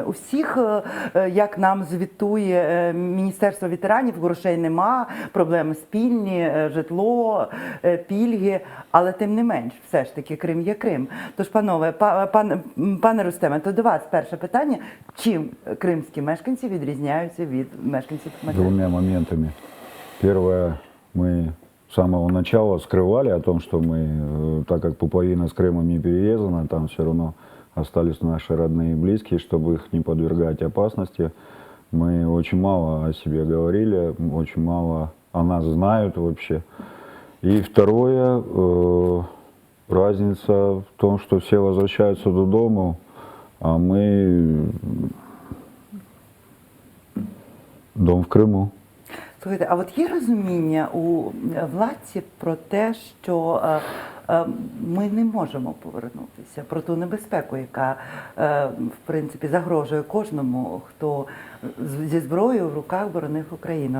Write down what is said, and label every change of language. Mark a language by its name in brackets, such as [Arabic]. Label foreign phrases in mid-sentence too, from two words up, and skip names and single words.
[Ukrainian] У всіх, як нам звітує Міністерство ветеранів, грошей нема, проблеми спільні, житло, пільги, але тим не менш, все ж таки Крим є Крим. Тож, панове, пане Рустеме, то до вас перше питання. Чим кримські мешканці відрізняються від мешканців материку? [Russian] Двумя моментами. Первое, мы с самого начала скрывали о том, что мы, так как пуповина с Крымом не перерезана, там все равно остались наши родные и близкие, чтобы их не подвергать опасности. Мы очень мало о себе говорили, очень мало о нас знают вообще. И второе, разница в том, что все возвращаются додому, а мы дом в Крыму. [Ukrainian] Слухайте, а от є розуміння у владці про те, що ми не можемо повернутися, про ту небезпеку, яка, в принципі, загрожує кожному, хто зі зброєю в руках боронив Україну.